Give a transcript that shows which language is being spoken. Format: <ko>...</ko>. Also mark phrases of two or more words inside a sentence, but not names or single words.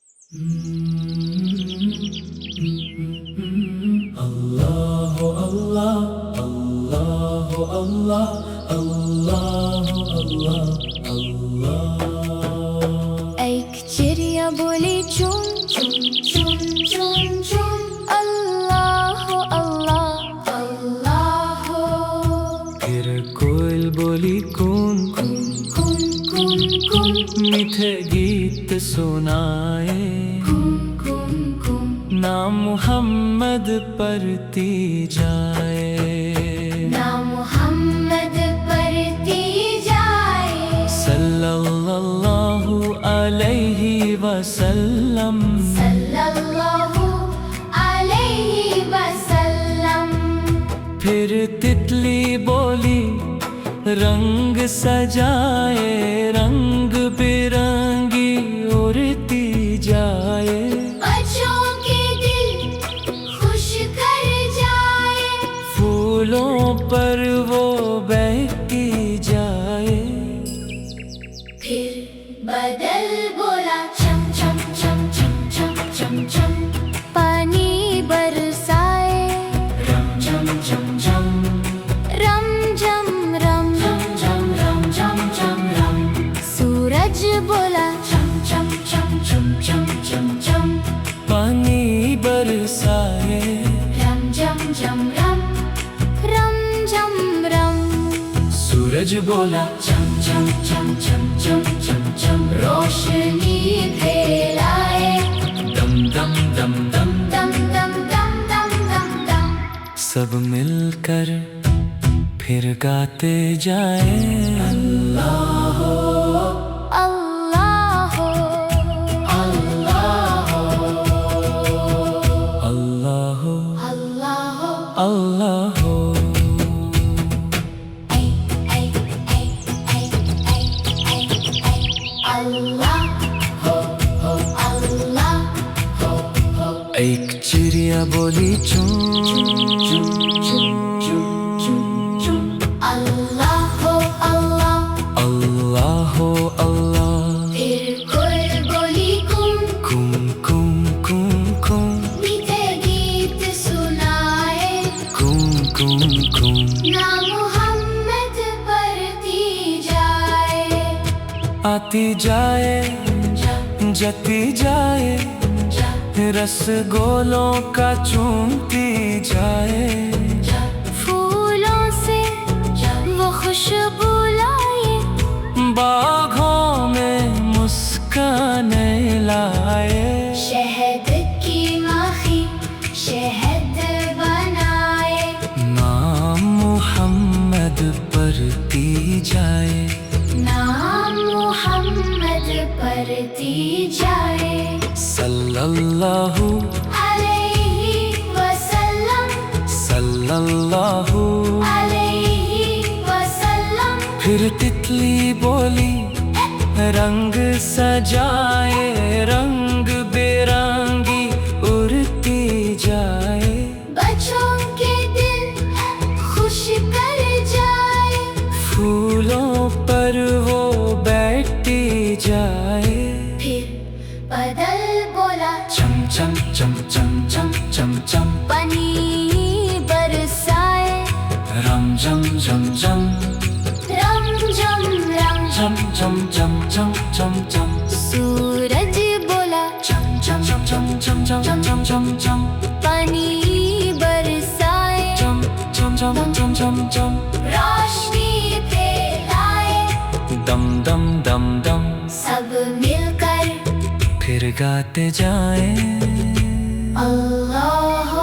<hi>अल्लाह अल्लाह अल्लाह अल्लाह अल्लाह अल्लाह अल्लाह। एक चिड़िया बोली चुन चुन चुन चुन चुन, अल्लाह अल्लाह अल्लाह। फिर कोयल बोली कौन कुन कुन कुन कुन, मीठे गीत सुनाए, कुन कुन कुन। नाम मोहम्मद पढ़ती जाए, नाम मोहम्मद पढ़ती जाए,</hi> <ar>صلى الله عليه وسلم, صلى الله عليه وسلم.</ar> <hi>फिर तितली बोली रंग सजाए, रंग बिरंगी उड़ती जाए, बच्चों के दिल खुश कर जाए, फूलों पर वो बहती जाए। फिर बदल बोला चम चम चम चम चम चम चम, पानी बरसाए, रम झम झम झम, रम झम रम, झम झम रम झम झम रम, सूरज बोला चम चम चम चम चम चम चम, पानी बरसाए, रम झम झम रम, रम झम रम। सूरज बोला चम चम चम चम चम चम चम, रोशनी फैलाए, दम दम दम दम, दम दम दम दम दम दम। सब मिलकर फिर गाते जाए, अल्लाह अल्लाह अल्लाह। अल्लाह। ऐ ऐ ऐ ऐ ऐ ऐ ऐ, अल्लाह हो अल्लाह हो। एक चिड़िया बोली चुन चुन चुन चुन चुन, अल्लाह हो अल्लाह। अल्लाह हो अल्लाह, फिर कोयल बोली कुन कुम कुम कुम कुम, मीठे गीत सुनाए, कुम कुम कुम। नाम मोहम्मद पढ़ती जाए, आती जाए जती जाए, रसगोलों का चूमती जाए, फूलों से वो खुशबू लाए, बागों में मुस्काने लाए, शहद की माखी शहद बनाए, नाम मोहम्मद पढ़ती जाए, नाम मोहम्मद पढ़ती जाए,</hi> <ar>सल्लल्लाहु عليه وسلم, सल्लल्लाहु। عليه وسلم.</ar> <hi>फिर तितली बोली रंग सजाए, रंग बिरंगी उड़ती जाए, बच्चों के दिल खुश कर जाए, फूलों पर वो बैठती जाए, फिर बदल बोला चम चम चम चम चम चम चम, पानी बरसाए, रम झम झम झम, रम झम रम, झम झम झम झम झम झम, सूरज बोला झम झम झम झम झम झम झम झम झम, पानी बरसाए, झम झम झम झम झम झम, रोशनी फैलाए, दम दम दम दम। सब मिलकर फिर गाते जाए, अल्लाह</hi>